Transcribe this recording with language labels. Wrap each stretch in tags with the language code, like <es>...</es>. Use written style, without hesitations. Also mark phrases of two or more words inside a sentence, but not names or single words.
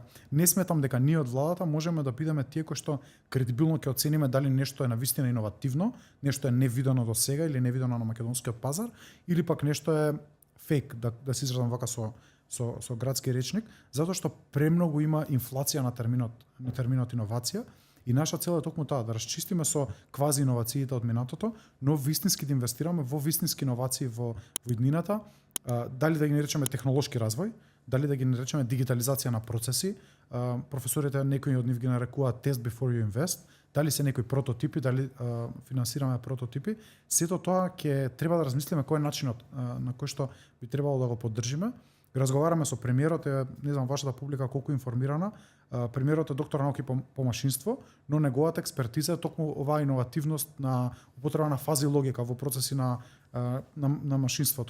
<mk>Не сметам дека ние од владата можеме да бидеме тие кои што кредибилно ќе оцениме дали нешто е навистина иновативно, нешто е невидено до сега или невидено на македонскиот пазар, или пак нешто е фейк, да се изразам вака со градски речник, затоа што премногу има инфлација на терминот иновација. И наша цел е токму таа да расчистиме со квази иновациите од минатото, но вистински да инвестираме во вистински иновации во иднината, дали да ги наречеме технолошки развој, дали да ги наречеме дигитализација на процеси. Професорите некои од нив ги нарекуваат</mk> <en>test before you invest,</en> <mk>дали се некои прототипи, дали финансираме прототипи. Сето тоа ќе треба да размислиме кој е начинот на кој што би требало да го поддржиме. Разговараме со премиерот, не знам вашата публика колку информирана. Премиерот е доктор науки по машинство, но неговата експертиза е токму оваа иновативност на употреба на фази логика во процеси на машинството.</mk>